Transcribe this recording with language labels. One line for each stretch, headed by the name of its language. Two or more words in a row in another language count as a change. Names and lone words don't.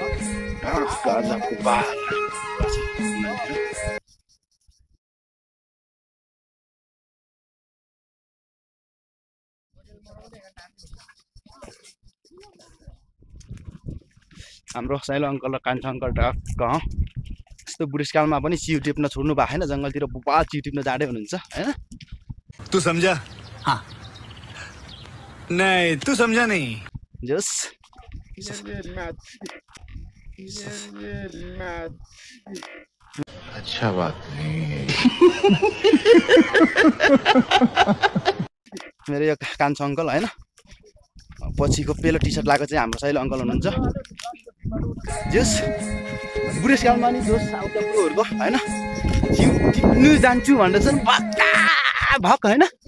Nepali: हाम्रो साइलो अङ्कल र कान्छो अङ्कल टक्क यस्तो बुढेसकालमा पनि चिउ टिप्न छोड्नु भएको छैन। जङ्गलतिर बुबा चिउ टिप्न जाँदै हुनुहुन्छ होइन।
Hindi: तू समझा? हाँ। नहीं तू समझा नहीं।
Nepali: जस
Hindi: अच्छा बात नहीं है।
Nepali: मेरो यो कान्छो अङ्कल होइन। पछिको पेलो टी सर्ट लगाएको चाहिँ हाम्रो साइलो अङ्कल हुनुहुन्छ। जस बुढेसकालमा नि जोस आउँछ बुढोहरूको होइन। जिउ टिप्नु जान्छु भन्दैछ नि भक्का भक होइन।